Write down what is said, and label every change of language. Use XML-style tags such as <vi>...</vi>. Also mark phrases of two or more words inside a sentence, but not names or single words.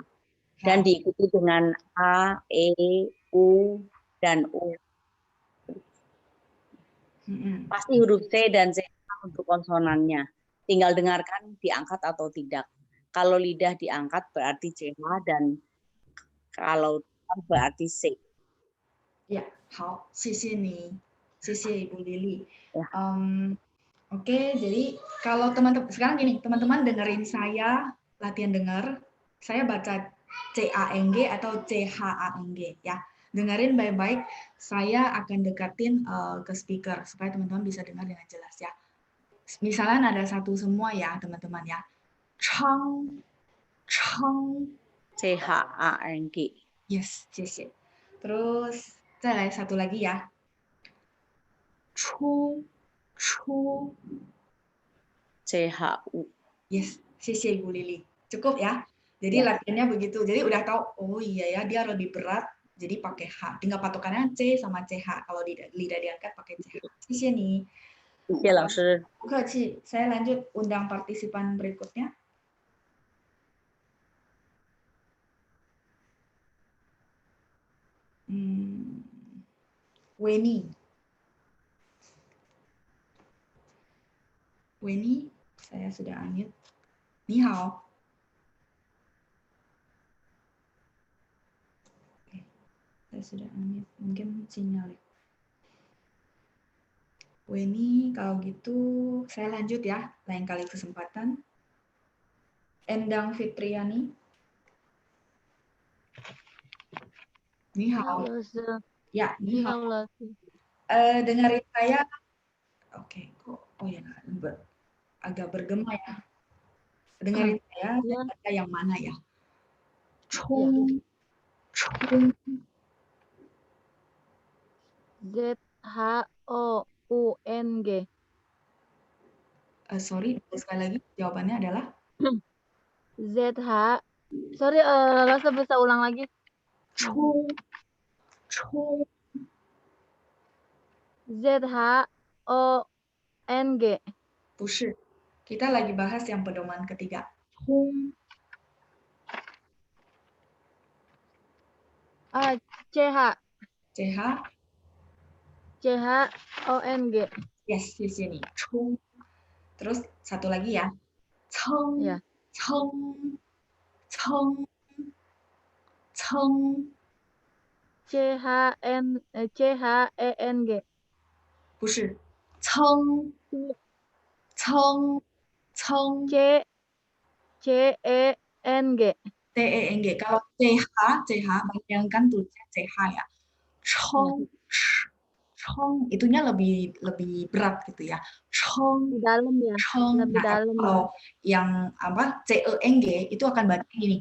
<id>Dan diikuti dengan A, E, U, dan U. Pasti huruf C dan C untuk konsonannya. Tinggal dengarkan diangkat atau tidak. Kalau lidah diangkat berarti CH dan kalau berarti C. Ya,</id> <zh>好，谢谢你，谢谢 Ibu Lili.</zh> <id>Ya. Oke, jadi kalau teman-teman sekarang gini, teman-teman dengerin saya latihan dengar, saya baca CANG atau CHANG ya. Dengerin baik-baik, saya akan dekatin ke speaker supaya teman-teman bisa dengar dengan jelas ya. Misalnya ada satu semua ya, teman-teman ya.</id> <zh>Chang, Chang. CHANG.</zh> <id>Yes, 谢谢. Terus,</id> <zh>再来</zh> <id>satu lagi ya.</id> <zh>Chu, Chu. CHU.</zh> <id>Yes, 谢谢 Ibu Lili. Cukup ya. Jadi latihannya begitu. Jadi udah tahu, oh iya ya, dia lebih berat, jadi pakai H. Tinggal patokannya C sama CH. Kalau lidah diangkat pakai CH.</id> <zh>谢谢你. 谢谢老师. 不客气.</zh> <id>Saya lanjut undang partisipan berikutnya. Weni. Weni, saya sudah unmute.</id> <zh>你好.</zh> <id>Saya sudah unmute. Mungkin sinyal. Weni, kalau gitu saya lanjut ya. Lain kali kesempatan. Endang Fitriani.</id> <zh>你好. Ya, 你好.</zh> <id>Dengerin saya. Oke, kok. Oh ya, agak bergema ya. Dengerin saya baca yang mana ya?</id> <zh>Chung. Chung. ZHOUNG.</zh> <id>Sorry, sekali lagi jawabannya adalah Sorry, Lasa bisa ulang lagi.</id> <zh>Chung. Chung. ZHONG. 不是.</zh> <id>Kita lagi bahas yang pedoman ketiga.</id> <zh>Chung. CH. CH. CHONG.</zh> <id>Yes, di sini. Chung. Terus satu lagi ya. Ceng, Ya.</id> <zh>ceng, ceng, ceng. CHENG. 不是，蹭蹭蹭 CENG. TENG.</zh> <id>Kalau CH bayangkan tulisnya CH ya. Chong, chong, itunya lebih berat gitu ya.</id> <zh>Chong,</zh> <id>Di dalam ya.</id> <zh>chong.</zh> <id>Lebih Nah, dalam ya. kalau yang apa CENG itu akan baca gini.</id>